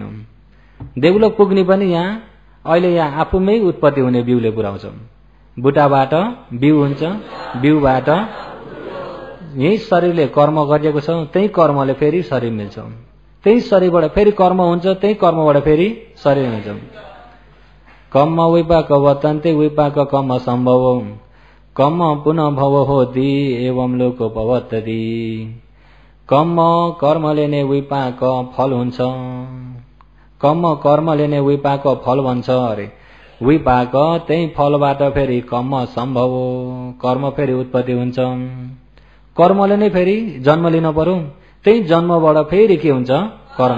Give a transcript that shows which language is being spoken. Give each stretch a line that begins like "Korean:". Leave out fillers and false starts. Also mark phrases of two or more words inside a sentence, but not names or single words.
Nepali: देवलोक पुग्ने पनि यहाँ अहिले यहाँ आफूमै उत्पत्ति हुने बिउले पुर्याउँछ। बुटाबाट बिउ हुन्छ, बिउबाट यही शरीरले कर्म गरिएको छ, त्यही कर्मले फेरि शरीर मिल्छ। त्यही शरीरबाट फेरि कर्म हुन्छ, त्यही कर्मबाट फेरि शरीर मिल्छ।
Pali: कर्म विपाक वर्तन्ते विपाक कर्म सम्भव कर्म पुनः भव होति एवं लोक पवत्तति।
Nepali: कर्मले नै विपाक फल हुन्छ। कर्मले नै विपाक फल भन्छ अरे। विपाक त्यही फलबाट फेरि कर्म सम्भव, कर्म फेरि उत्पत्ति हुन्छ। कर्मले नै फेरि जन्म लिन पर्यो, त्यही जन्मबाट फेरि के हुन्छ कर्म।